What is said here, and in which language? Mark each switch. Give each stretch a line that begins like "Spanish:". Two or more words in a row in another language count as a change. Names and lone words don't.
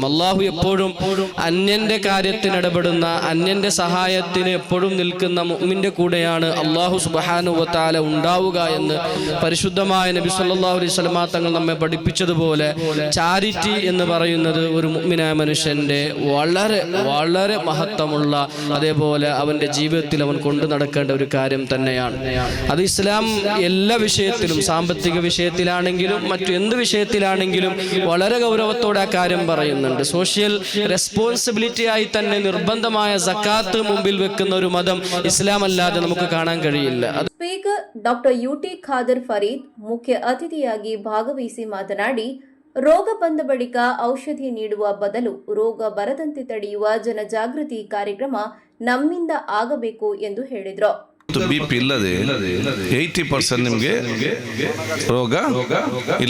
Malayalam: അല്ലാഹു എപ്പോഴും അന്യന്റെ കാര്യത്തിന് ഇടപെടുന്ന അന്യന്റെ സഹായത്തിന് എപ്പോഴും നിൽക്കുന്ന മുഅ്മിന്റെ കൂടെയാണ് അല്ലാഹു
Arabic: سبحانه و تعالى
Malayalam: ഉണ്ടാവുക എന്ന് പരിശുദ്ധമായ നബി
Arabic: صلى الله عليه وسلم
Malayalam: തങ്ങൾ നമ്മെ പഠിപ്പിച്ചതുപോലെ ചാരിറ്റി എന്ന് പറയുന്നത് ഒരു മുഅ്മിനായ മനുഷ്യന്റെ വളരെ വളരെ മഹത്വമുള്ള, അതേപോലെ അവന്റെ ജീവിതത്തിൽ അവൻ കൊണ്ടു നടക്കേണ്ട ഒരു കാര്യം തന്നെയാണ്. അത് ഇസ്ലാം എല്ലാ വിഷയത്തിലും, സാമ്പത്തിക വിഷയത്തിലാണെങ്കിലും മറ്റു എന്ത് വിഷയത്തിലാണെങ്കിലും വളരെ ഗൗരവത്തോടെ ആ കാര്യം പറയുന്നുണ്ട്.
English: social responsibility
Malayalam: ആയി തന്നെ നിർബന്ധമായ സക്കാത്ത് മുമ്പിൽ വെക്കുന്ന ഒരു മതം ഇസ്ലാം അല്ലാതെ നമുക്ക് കാണാൻ കഴിയില്ല.
Kannada: ಸ್ಪೀಕರ್ ಡಾಕ್ಟರ್ ಯುಟಿ ಖಾದರ್ ಫರೀದ್ ಮುಖ್ಯ ಅತಿಥಿಯಾಗಿ ಭಾಗವಹಿಸಿ ಮಾತನಾಡಿ, ರೋಗ ಬಂದ ಬಳಿಕ ಔಷಧಿ ನೀಡುವ ಬದಲು ರೋಗ ಬರದಂತೆ ತಡೆಯುವ ಜನಜಾಗೃತಿ ಕಾರ್ಯಕ್ರಮ ನಮ್ಮಿಂದ ಆಗಬೇಕು ಎಂದು ಹೇಳಿದರು. BP ಇಲ್ಲದೆ 80% ನಿಮಗೆ ರೋಗ ಇಲ್ಲ.